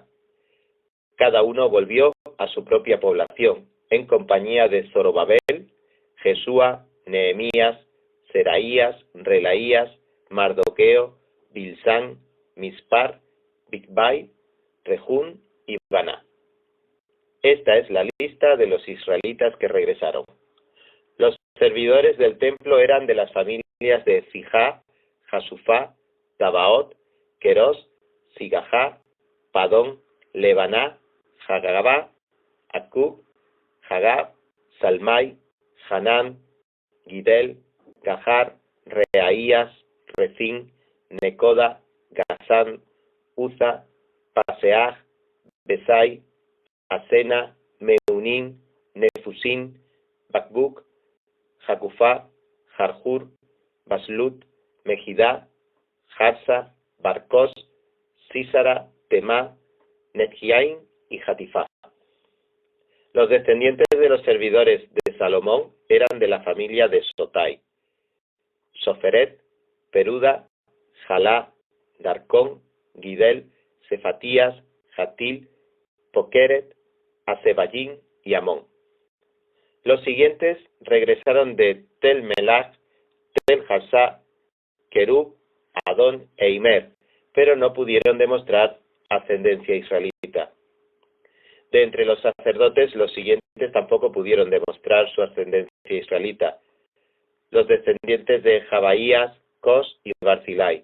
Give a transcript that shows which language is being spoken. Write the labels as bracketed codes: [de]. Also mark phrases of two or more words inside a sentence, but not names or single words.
[es] Cada uno volvió a su propia población, en compañía de Zorobabel, Jesúa, Nehemías, Seraías, Relaías, Mardoqueo, Bilsán, Mispar, Bigvai, Rejún y Baná. Esta es la lista de los israelitas que regresaron. Los servidores del templo eran de las familias de Fijá, Jasufá, Tabaot, Querós, Sigajá, Padón, Lebaná, Hagabá, Acub, Hagab, Salmai, Hanán, Gidel, Gajar, Reaías, Rezín, Necoda, Gazán, Uza, Paseaj, Besai, Asena, Meunín, Nefusín, Bakbuk, Jacufá, Jarjur, Baslut, Mejidá, Jarsa, Barcos, Sísara, Temá, Netgiain y Jatifá. Los descendientes de los servidores de Salomón eran de la familia de Sotai: Soferet, Peruda, Jalá, Darcón, Gidel, Cefatías, Jatil, Pokeret, Asebayín y Amón. Los siguientes regresaron de Tel Melach, Tel Harsá, Kerub, Adón e Imer, pero no pudieron demostrar ascendencia israelita. De entre los sacerdotes, los siguientes tampoco pudieron demostrar su ascendencia israelita: los descendientes de Jabaías, Cos y Barzilai.